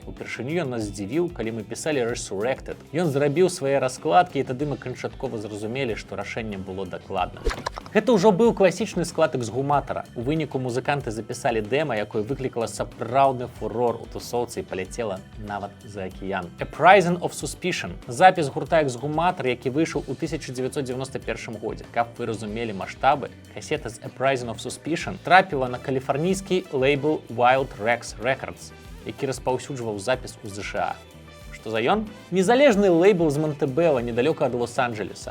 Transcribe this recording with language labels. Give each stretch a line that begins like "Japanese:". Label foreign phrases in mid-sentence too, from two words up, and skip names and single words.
Belarusian: Упершыню ён нас здзівіў, калі мы пісалі «Resurrected». Ён зрабіў свае раскладкі, і тады мы канчаткова зразумелі, што рашэнне было дакладным. Гэта ўжо быў класічны склад эксгуматара. У выніку музыканты запісалі дэма, якое выклікала сапраўдны фурор у тусоўцы і паляцела нават за акіян. «Uprising of Suspicion» – запіс гурта «Эксгуматар», які выйшаў у 1991 годзе. Каб вы разумелі маштабы, касета з «Uprising of Suspicion» трапіла на каліфарнійскі лейбл Wild Rex Records, які распаўсюджваў запіс у ЗША. Што за ён? Незалежны лейбл з Монтебелла, недалёка ад Лос-Анджелеса.